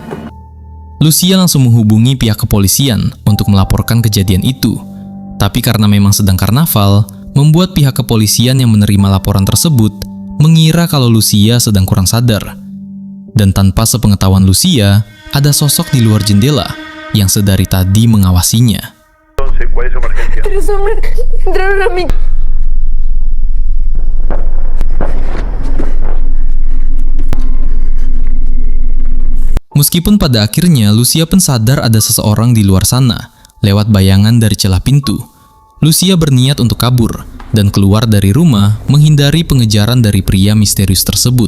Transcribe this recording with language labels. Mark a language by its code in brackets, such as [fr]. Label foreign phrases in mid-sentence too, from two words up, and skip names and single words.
[id] Lucia langsung menghubungi pihak kepolisian untuk melaporkan kejadian itu. Tapi karena memang sedang karnaval, membuat pihak kepolisian yang menerima laporan tersebut mengira kalau Lucia sedang kurang sadar. Dan tanpa sepengetahuan Lucia, ada sosok di luar jendela yang sedari tadi mengawasinya. [es] Tres hombres entraron a mi... [id] Meskipun pada akhirnya Lucia pun sadar ada seseorang di luar sana, lewat bayangan dari celah pintu, Lucia berniat untuk kabur dan keluar dari rumah menghindari pengejaran dari pria misterius tersebut.